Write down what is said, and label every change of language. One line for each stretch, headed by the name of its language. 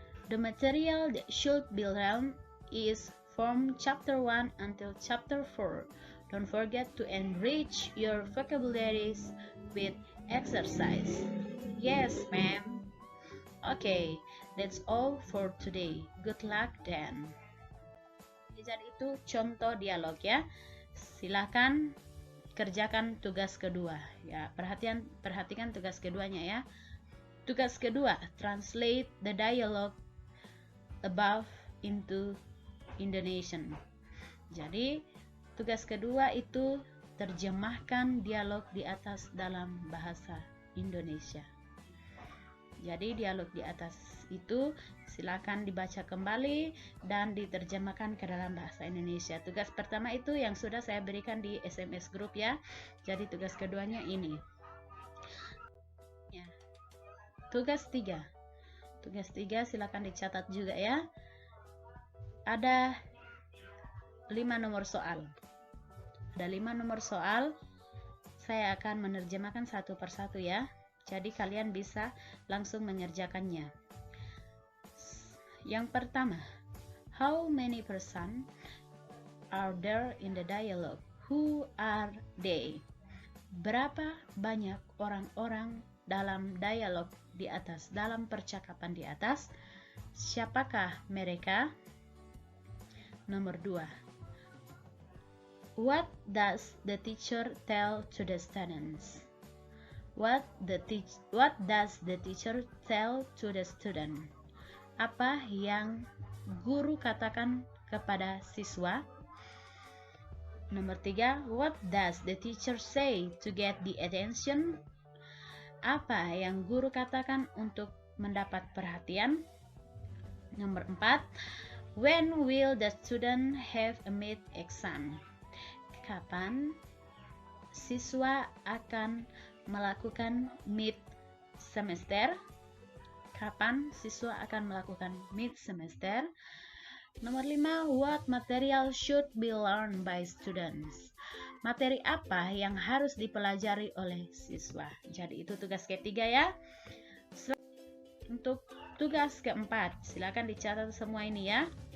English: "The material that should be learned is from chapter 1 until chapter 4. Don't forget to enrich your vocabularies with exercise." "Yes ma'am." "Okay, that's all for today. Good luck then."
Indonesian: Jadi itu contoh dialog ya. Silakan kerjakan tugas kedua ya. Perhatikan tugas keduanya ya. Tugas kedua,
English: translate the dialogue above into Indonesian.
Indonesian: Jadi tugas kedua itu terjemahkan dialog di atas dalam bahasa Indonesia. Jadi dialog di atas itu silakan dibaca kembali dan diterjemahkan ke dalam bahasa Indonesia. Tugas pertama itu yang sudah saya berikan di SMS group ya. Jadi tugas keduanya ini. Ya. Tugas 3. Tugas 3 silakan dicatat juga ya. Ada 5 nomor soal. Ada 5 nomor soal. Saya akan menerjemahkan satu persatu ya. Jadi kalian bisa langsung mengerjakannya. Yang pertama,
English: how many person are there in the dialogue? Who are they?
Indonesian: Berapa banyak orang-orang dalam dialog di atas, dalam percakapan di atas? Siapakah mereka? Nomor 2.
English: What does the teacher tell to the students? What does the teacher tell to the student?
Indonesian: Apa yang guru katakan kepada siswa? Nomor 3.
English: What does the teacher say to get the attention?
Indonesian: Apa yang guru katakan untuk mendapat perhatian? Nomor 4.
English: When will the student have a mid exam?
Indonesian: Kapan siswa akan melakukan mid semester? Kapan siswa akan melakukan mid semester? Nomor 5.
English: What material should be learned by students?
Indonesian: Materi apa yang harus dipelajari oleh siswa? Jadi itu tugas ketiga ya. Untuk tugas keempat, silakan dicatat semua ini ya.